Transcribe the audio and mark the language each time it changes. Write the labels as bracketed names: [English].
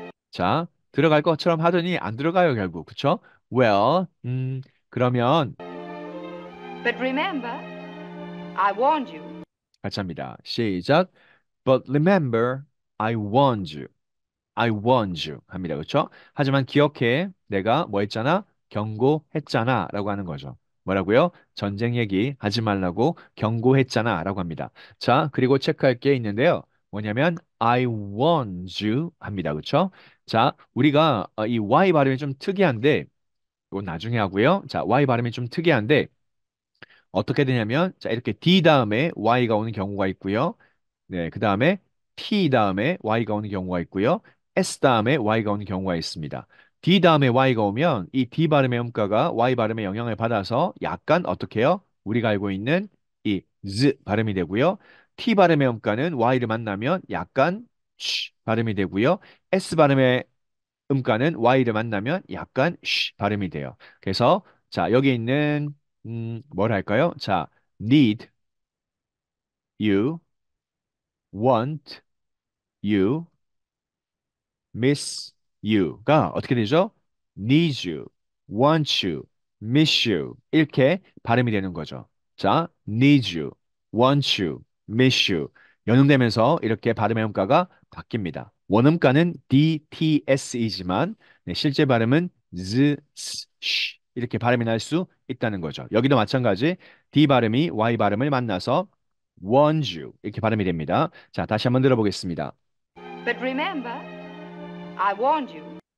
[Korean] 자, 들어갈 것처럼 하더니 안 들어가요, 결국. 그렇죠? Well, 그러면 [English] but remember, I warned you. [Korean] 같이 합니다. 시작. [English] But remember, I warned you. I warned you [Korean] 합니다. 그렇죠? 하지만 기억해. 내가 뭐 했잖아? 경고했잖아 라고 하는 거죠. 뭐라고요? 전쟁 얘기 하지 말라고 경고했잖아 라고 합니다. 자, 그리고 체크할 게 있는데요. 뭐냐면 [English] I warned you [Korean] 합니다. 그렇죠? 자, 우리가 이 Y 발음이 좀 특이한데 이건 나중에 하고요. 자, Y 발음이 좀 특이한데 어떻게 되냐면 자, 이렇게 D 다음에 Y가 오는 경우가 있고요. 네, 그 다음에 T 다음에 Y가 오는 경우가 있고요. S 다음에 Y가 오는 경우가 있습니다. D 다음에 Y가 오면 이 D 발음의 음가가 Y 발음의 영향을 받아서 약간 어떻게 해요? 우리가 알고 있는 이 Z 발음이 되고요. T 발음의 음가는 Y를 만나면 약간 쉬 발음이 되고요. S 발음의 음가는 Y를 만나면 약간 쉬 발음이 돼요. 그래서 자, 여기 있는 뭘 할까요? 자, [English] need, you, want, you, miss you [Korean] 가 어떻게 되죠? [English] need you, want you, miss you [Korean] 이렇게 발음이 되는 거죠. 자, [English] need you, want you, miss you [Korean] 연음되면서 이렇게 발음의 음가가 바뀝니다. 원음가는 DTS이지만 네, 실제 발음은 z, s, sh 이렇게 발음이 날 수 있다는 거죠. 여기도 마찬가지 D 발음이 Y 발음을 만나서 [English] want you [Korean] 이렇게 발음이 됩니다. 자, 다시 한번 들어보겠습니다. [English] But remember, I warned you.